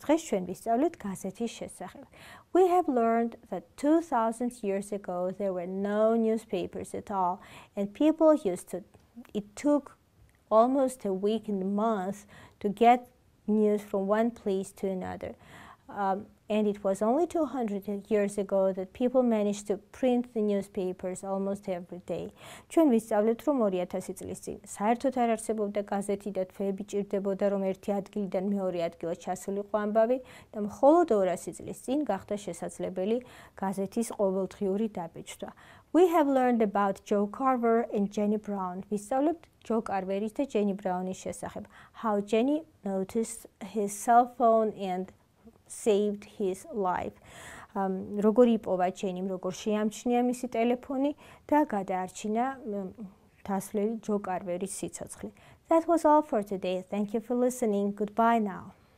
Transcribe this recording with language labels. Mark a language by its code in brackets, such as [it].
[ka] დღეს ჩვენ ვისწავლეთ გაზეთის შესახებ. [en] We have learned that 2000 years ago there were no newspapers at all, and people it took almost a week and a month to get news from one place to another. And it was only 200 years ago that people managed to print the newspapers almost every day. [ka] ჩვენ ვისწავლეთ, რომ 2000 წლის წინ საერთოდ არ არსებობდა გაზეთი და თვეები ჭირდებოდა, რომ ერთი ადგილიდან მეორე ადგილას ჩასულიყო ამბავი და მხოლოდ 200 წლის წინ გახდა შესაძლებელი გაზეთის ყოველდღიური დაბეჭდვა. [en] We have learned about Joe Carver and Jenny Brown. [ka] ვისწავლებთ Joe Carveris და Jenny Brownis შესახებ. [en] How Jenny noticed his cell phone and saved his life. [ka] როგორ იპოვა ჯენიმ, როგორ შეამჩნია მისი ტელეფონი და გადაარჩინა დასვლელი ჯო კარვერის სიცოცხლე. [en] That was all for today. Thank you for listening. Goodbye now.